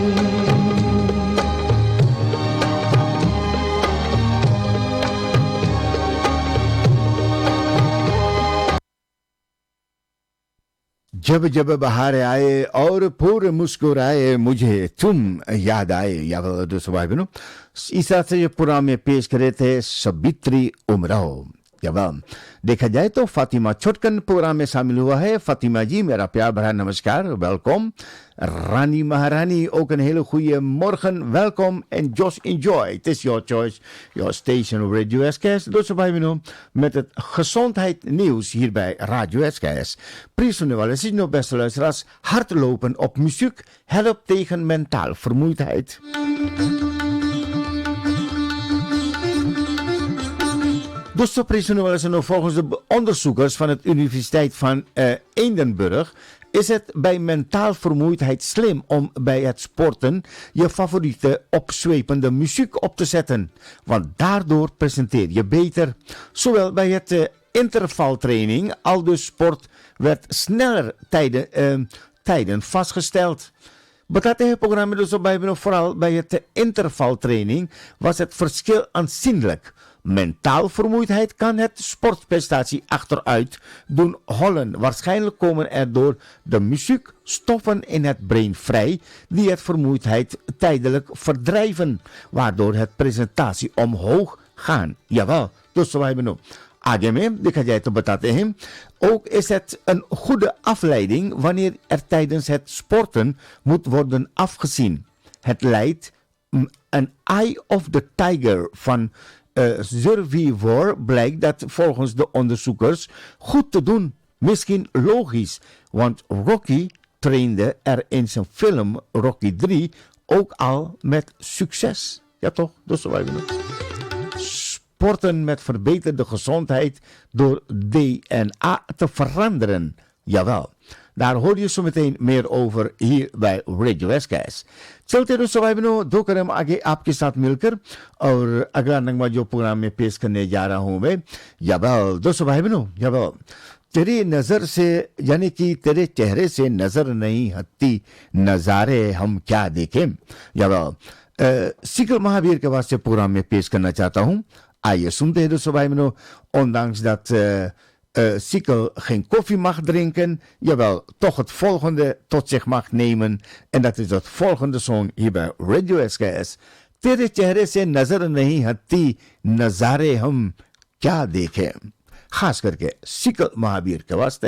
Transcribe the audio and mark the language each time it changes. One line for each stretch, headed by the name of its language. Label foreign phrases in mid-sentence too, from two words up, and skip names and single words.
Hindi: जब जब बहार आए और फूल मुस्कुराए मुझे तुम याद आए. या दोस्तों भाई बहनों, इस तरह से ये प्रोग्राम में पेश करे थे सबित्री उमराव. जब देखा जाए तो फातिमा छोटकन प्रोग्राम में शामिल हुआ है. फातिमा जी मेरा प्यार भरा नमस्कार, वेलकम.
Dutch: Rani Maharani, ook een hele goede morgen. Welkom en
English: just enjoy.
Dutch: Het is
English: your choice, your station
Dutch: Radio SKS. Dus wij beginnen met het gezondheidsnieuws hier bij Radio SKS. Prijzen wel eens nog beste luisteraars. Hardlopen op muziek helpt tegen mentaal vermoeidheid. Dus de prijzen wel eens nog volgens de onderzoekers van de Universiteit van Edinburgh is het bij mentaal vermoeidheid slim om bij het sporten je favoriete opzwepende muziek op te zetten. Want daardoor presenteer je beter. Zowel bij het intervaltraining als de sport werd sneller tijden vastgesteld.
Hindi: बताते हैं प्रोग्राम में दोस्तों भाई बहनों,
Dutch: vooral bij het intervaltraining was het verschil aanzienlijk. Mentaal vermoeidheid kan het sportprestatie achteruit doen hollen. Waarschijnlijk komen er door de muziek stoffen in het brein vrij die het vermoeidheid tijdelijk verdrijven, waardoor het presentatie omhoog gaan. Jawel, dus we hebben nu.
Hindi: आगे में देखा जाए तो बताते हैं
Dutch: ook is het een goede afleiding wanneer er tijdens het sporten moet worden afgezien. Het leidt een Eye of the Tiger van Survivor blijkt dat volgens de onderzoekers goed te doen. Misschien logisch, want Rocky trainde er in zijn film Rocky 3 ook al met succes. Ja toch? Dus wij doen het. Sporten met verbeterde gezondheid door DNA te veranderen. Jawel. Daar hoor je zo meteen meer over hier bij Radio SKS.
Hindi: चलते दोस्तों भाई बहनों दो कदम आगे आपके साथ मिलकर और अगला नगमा जो प्रोग्राम में पेश करने जा रहा हूं मैं याबल दोस्तों भाई बहनों याबल तेरी नजर से यानी कि तेरे चेहरे से नजर नहीं हटती नजारे हम क्या देखें याबल सिकल महावीर के वास्ते प्रोग्राम में पेश करना चाहता हूं आइए सुनते हैं दोस्तों भाई बहनों
Dutch: ondanks dat Sikkel geen koffie mag drinken, jawel, toch het volgende tot zich mag nemen. En dat is het volgende song hier bij Radio SKS.
Hindi: तेरे चेहरे से नजर नहीं हटती नजारे हम क्या देखें. खास करके सिकल महावीर के वास्ते.